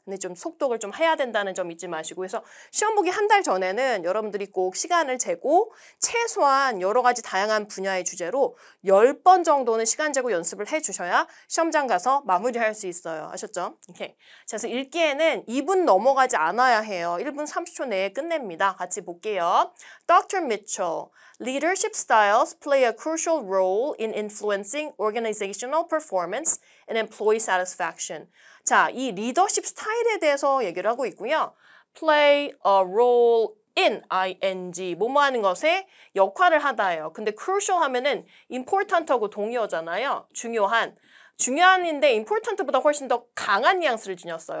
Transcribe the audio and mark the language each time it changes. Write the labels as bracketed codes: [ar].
[ko] 근데 좀 속독을 좀 해야 된다는 점 잊지 마시고 그래서 시험 보기 한 달 전에는 여러분들이 꼭 시간을 재고 최소한 여러 가지 다양한 분야의 주제로 10번 정도는 시간 재고 연습을 해주셔야 시험장 가서 마무리할 수 있어요. 아셨죠? 오케이. 자, 그래서 읽기에는 2분 넘어가지 않아야 해요. 1분 30초 내에 끝냅니다. 같이 볼게요. Dr. [en] Mitchell, leadership styles play a crucial role in influencing organizational performance and employee satisfaction. [ko] 자, 이 리더십 스타일에 대해서 얘기를 하고 있고요. [en] play a role [ko] in, ing, 뭐뭐 하는 것에 역할을 하다예요. 근데 crucial 하면은 important하고 동의어잖아요. 중요한인데 important보다 훨씬 더 강한 뉘앙스를 지녔어요.